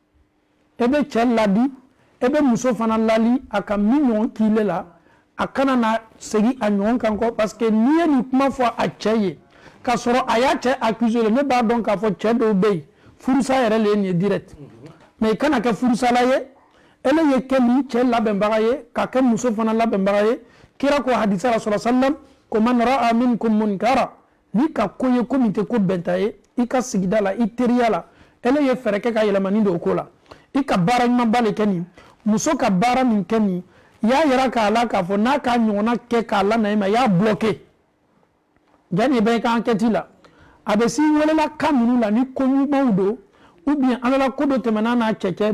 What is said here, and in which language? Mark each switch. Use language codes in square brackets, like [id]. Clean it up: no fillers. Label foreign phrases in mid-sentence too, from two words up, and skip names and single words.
[bm] e bɛ cɛ ladi e bɛ muso fana lali a ka min ɲɔgɔn k'ile la a kana na segin a ɲɔgɔn kan kɔ [fr] parce que [bm] n'i ye nin kuma fɔ a cɛ ye k'a sɔrɔ a y'a cɛ accuser ne b'a dɔn k'a fɔ cɛ dɔw bɛ yen furusa yɛrɛ le ye nin ye [fr] direct mais [bm] i kana kɛ furusala ye ele ye kɛ nin cɛ labɛnbaga ye ka kɛ muso fana labɛnbaga ye kira ko hadisa la [ar] صلى الله عليه وسلم [bm] ko [ar] من رأى منكم منكرا [bm] ni ka ko ye ko min tɛ ko bɛnta ye i ka sigida la i teriya la ele ye fɛɛrɛ kɛ ka yɛlɛmani don o ko la i ka baara ɲumanba le kɛ nin muso ka baara min kɛ nin i y'a yira k'a la k'a fɔ n'a ka ɲɔgɔnna kɛ k'a la na i ma i y'a bloqué janni i bɛ i ka enquête la a bɛ s'i welela kan ninnu la ni ko ɲumanw don [fr] ou bien [bm] ala la ko dɔ tɛmɛna n'a cɛ cɛ